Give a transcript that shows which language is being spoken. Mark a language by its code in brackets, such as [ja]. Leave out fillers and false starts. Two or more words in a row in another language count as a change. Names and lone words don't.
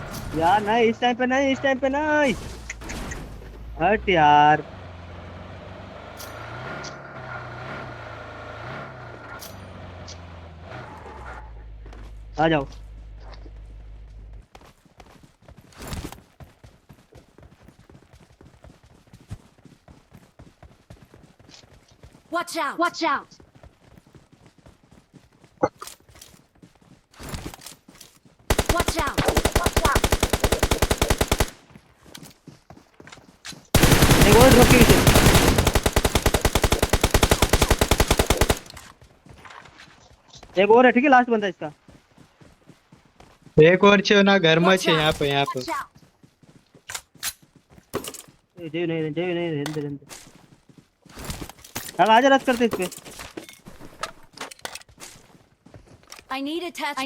[hi] यार नहीं, इस टाइम पे नहीं, इस टाइम पे नहीं। हट यार। आ जाओ। [en] Watch out! Watch out! Watch out! [hi] एक और ड्रॉप के नीचे। एक और है, ठीक है, लास्ट बंदा इसका। एक और छे ना घर में [en] Watch [hi] छे यहाँ [en] out! [hi] पे यहाँ पे। [en] Watch out! [hi] जय नहीं, जय नहीं, रहने दे, रहने दे। चल आजा, रश करते इस पे। [en] I need attachments.